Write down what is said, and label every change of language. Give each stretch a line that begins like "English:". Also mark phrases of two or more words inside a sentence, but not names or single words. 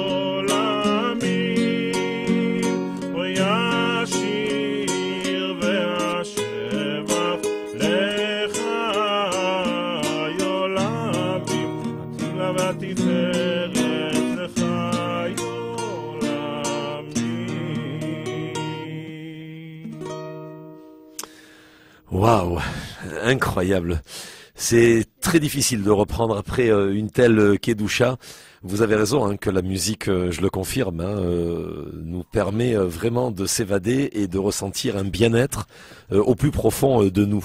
Hebrew: עולמים, אוי השיר והשבח לחיי עולמים, התהילה והתפארת לחיי עולמים.
French: Waouh, incroyable. C'est très difficile de reprendre après une telle Kedusha. Vous avez raison hein, que la musique, je le confirme, hein, nous permet vraiment de s'évader et de ressentir un bien-être au plus profond de nous.